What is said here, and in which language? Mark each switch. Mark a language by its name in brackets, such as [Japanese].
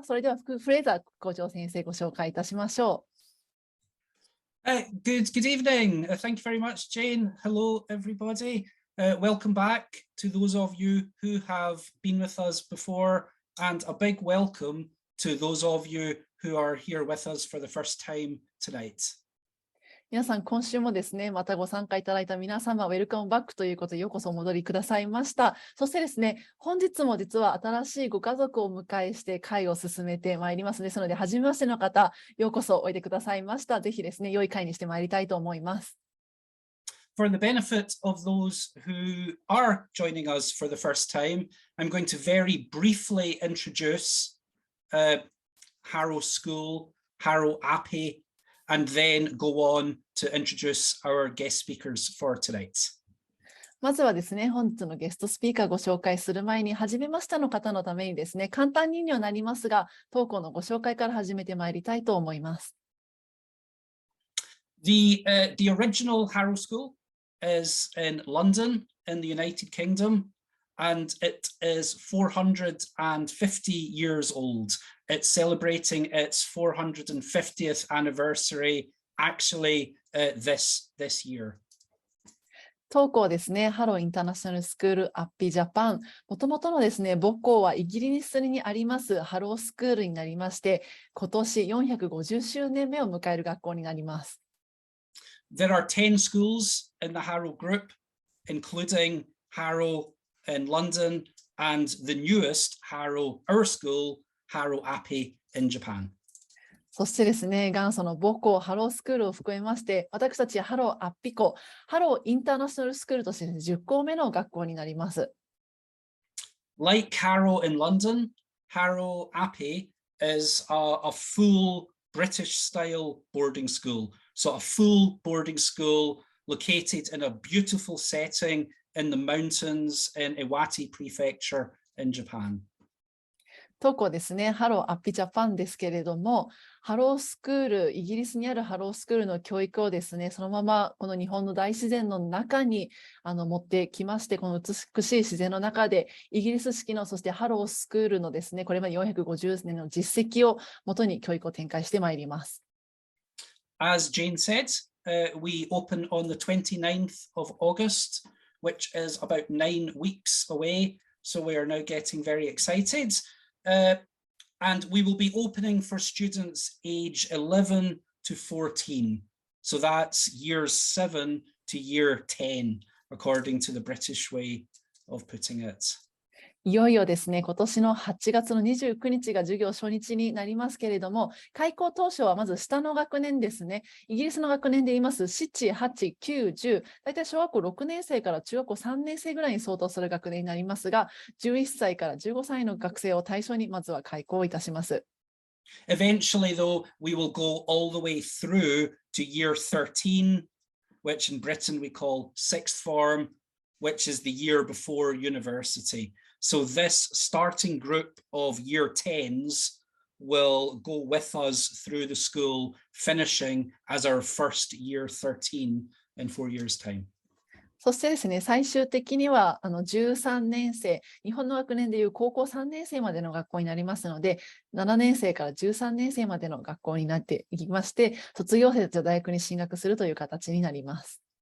[Japanese] それではフレーザー校長先生ご紹介いたしましょう。 [English] Good evening. Thank you very much, Jane. Hello, everybody. Welcome back to those of you who have been with us before, and a big welcome to those of you who are here with us for the first time tonight. [Japanese] 皆さん、今週もですね、またご参加いただいた皆様、ウェルカムバックということでようこそお戻りくださいました。そしてですね、本日も実は新しいご家族をお迎えして会を進めてまいりますですので、初めましての方、ようこそおいでくださいました。ぜひですね、良い会にしてまいりたいと思います。 [English] For the benefit of those who are joining us for the first time, I'm going to very briefly introduce Harrow School, Harrow Appi, and then go on to introduce our guest speakers for tonight. [Japanese] まずはですね、本日のゲストスピーカーご紹介する前に、初めましての方のためにですね、簡単にはなりますが、当校のご紹介から始めてまいりたいと思います。 [English] The original Harrow School is in London in the United Kingdom, and it is 450 years old. It's celebrating its 450th anniversary actually this year. [Japanese] 当校ですね、ハローインターナショナルスクールアッピジャパン。もともとのですね、母校はイギリスにありますハロースクールになりまして、今年450周年目を迎える学校になります。 [English] There are 10 schools in the Harrow group, including Harrow in London and the newest Harrow, our school, Harrow Appi in Japan. [Japanese] そしてですね、元祖の母校ハロースクールを含めまして、私たちハローアッピ校、ハローインターナショナルスクールとして10校目の学校になります。 [English] Like Harrow in London, Harrow Appi is a full British-style boarding school. So a full boarding school located in a beautiful setting in the mountains in Iwate Prefecture in Japan. [Japanese] 当校ですね、ハローアッピジャパンですけれども、ハロースクール、イギリスにあるハロースクールの教育をですね、そのままこの日本の大自然の中に持ってきまして、この美しい自然の中で、イギリス式の、そしてハロースクールのですね、これまで450年の実績をもとに教育を展開してまいります。 [English] As Jane said, we open on the 29th of August, which is about 9 weeks away. So we are now getting very excited. And we will be opening for students age 11 to 14. So that's years 7 to year 10, according to the British way of putting it. [Japanese] いよいよですね、今年の8月の29日が授業初日になりますけれども、開校当初はまず下の学年ですね。イギリスの学年で言います、7、8、9、10、大体小学校6年生から中学校3年生ぐらいに相当する学年になりますが、11歳から15歳の学生を対象にまずは開校いたします。 [English] Eventually, though, we will go all the way through to year 13, which in Britain we call sixth form, which is the year before university. So this starting group of year 10s will go with us through the school, finishing as our first year 13 in 4 years' time. [Japanese] そしてですね、最終的には13年生、日本の学年でいう高校3年生までの学校になりますので、7年生から13年生までの学校になっていきまして、卒業生と大学に進学するという形になります。